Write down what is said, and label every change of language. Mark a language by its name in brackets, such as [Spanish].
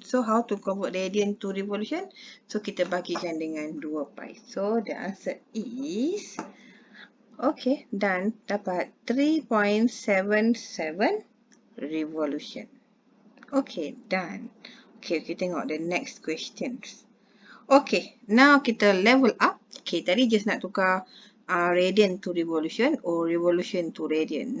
[English] So, how to convert radian to revolution? [Malay] So, kita bagikan dengan 2 pi. [English] So, the answer is, okay, done. [Malay] Dapat 3.77 revolution. [English] Okay, done. Okay, [Malay] kita tengok [English] the next questions. Okay, now kita level up. Okay, tadi just [Malay] nak tukar [English] radian to revolution or revolution to radian.